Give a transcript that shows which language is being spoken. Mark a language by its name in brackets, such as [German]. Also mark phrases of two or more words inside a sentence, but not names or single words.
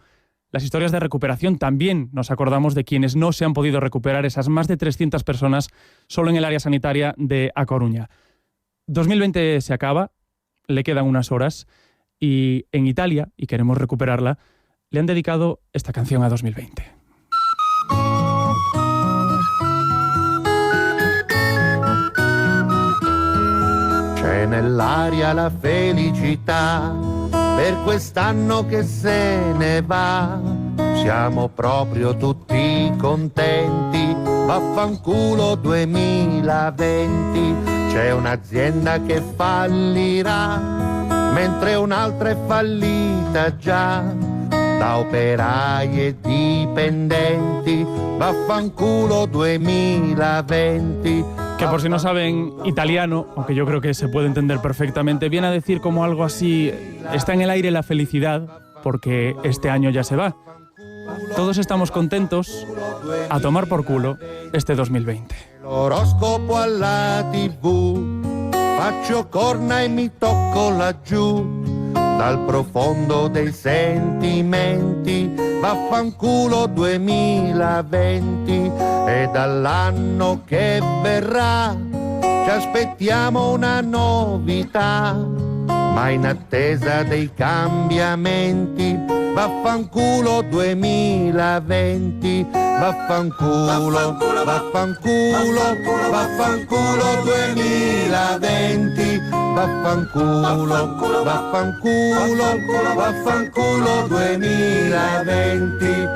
[Spanish] Las historias de recuperación también nos acordamos de quienes no se han podido recuperar, esas más de 300 personas solo en el área sanitaria de A Coruña. 2020 se acaba, le quedan unas horas y en Italia, y queremos recuperarla, le han dedicado esta canción a 2020. [Italian] C'è nell'aria la felicità per quest'anno che se ne va. Siamo proprio tutti contenti. Vaffanculo 2020. C'è un'azienda che fallirà mentre un'altra è fallita già. Da operai e dipendenti, vaffanculo 2020. [Spanish] Que por si no saben italiano, aunque yo creo que se puede entender perfectamente, viene a decir como algo así, está en el aire la felicidad porque este año ya se va. Todos estamos contentos, a tomar por culo este 2020. [Italian] L'oroscopo alla TV, faccio corna e mi tocco laggiù. Dal profondo dei sentimenti, vaffanculo 2020 e dall'anno che verrà ci aspettiamo una novità, ma in attesa dei cambiamenti, vaffanculo 2020, vaffanculo, vaffanculo, vaffanculo 2020, vaffanculo, vaffanculo, vaffanculo 2020.